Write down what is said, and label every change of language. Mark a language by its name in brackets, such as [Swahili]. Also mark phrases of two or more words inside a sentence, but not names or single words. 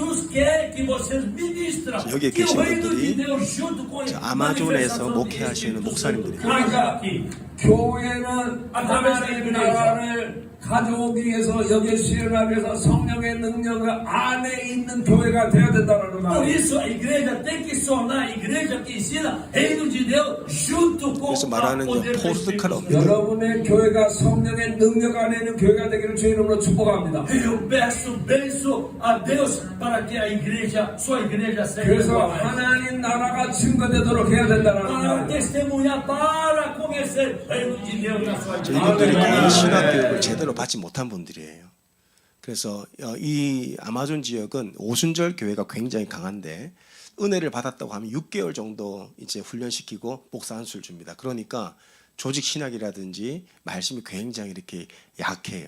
[Korean] 여기에 계신 분들이 아마존에서 목회하시는 목사님들이에요. 그러니까 교회는 하나님 나라를 가져오기 위해서 여기에 수행하기 위해서 성령의 능력 안에 있는 교회가 되어야 된다는 [Portuguese] Por [Korean] 말이에요. [Portuguese] isso a igreja tem que se tornar a igreja que ensina reino de Deus junto com [Korean] 그래서 [Portuguese] o [Korean] 말하는 [Portuguese] poder do 포스트카드 Espírito Santo. [Korean] 여러분의 교회가 성령의 능력 안에 있는 교회가 되기를 주의 이름으로 축복합니다. [Portuguese] Eu benço a Deus para que a igreja, sua igreja seja [Korean] 그래서 [Portuguese] igual a essa. [Korean] 하나님 나라가 증거되도록 해야 된다는 [Portuguese] Para [Korean] 말. [Portuguese] testemunhar, para conhecer o reino de Deus na sua igreja. [Korean] 이분들이 거의 신학 교육을 제대로 받지 못한 분들이에요. 그래서 이 아마존 지역은 오순절 교회가 굉장히 강한데 은혜를 받았다고 하면 6개월 정도 이제 훈련시키고 목사 한 수를 줍니다. 그러니까 조직 신학이라든지 말씀이 굉장히 이렇게 약해요.